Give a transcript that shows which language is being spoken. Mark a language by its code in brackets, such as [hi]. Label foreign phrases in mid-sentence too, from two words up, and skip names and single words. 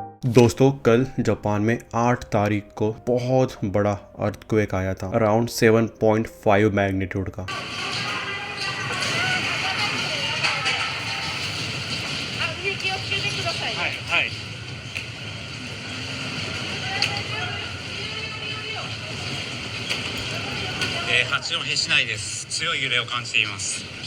[hi] दोस्तों कल जापान में 8 तारीख को बहुत बड़ा अर्थक्वेक आया था, अराउंड 7.5 मैग्नीट्यूड का। [ja] 八戸市内です。強い揺れを感じています。